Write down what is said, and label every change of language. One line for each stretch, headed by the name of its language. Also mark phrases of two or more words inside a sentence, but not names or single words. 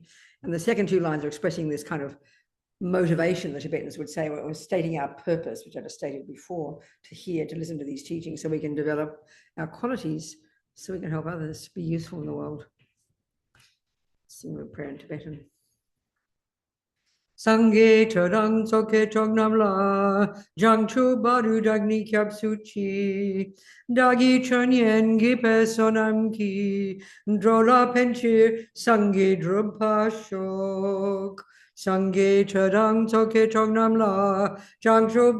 English: And the second two lines are expressing this kind of motivation, the Tibetans would say, we're stating our purpose, which I just stated before, to hear, to listen to these teachings so we can develop our qualities so we can help others be useful in the world. Sing the prayer in Tibetan.
Tibetan: སངས་རྒྱས་ཆོས་དང་ཚོགས་ཀྱི་མཆོག་རྣམས་ལ། བྱང་ཆུབ་བར་དུ་བདག་ནི་སྐྱབས་སུ་མཆི། བདག་གིས་ཆོས་ཉན་བགྱིས་པའི་བསོད་ནམས་ཀྱིས འགྲོ་ལ་ཕན་ཕྱིར་སངས་རྒྱས་འགྲུབ་པར་ཤོག། སངས་རྒྱས་ཆོས་དང་ཚོགས་ཀྱི་མཆོག་རྣམས་ལ། བྱང་ཆུབ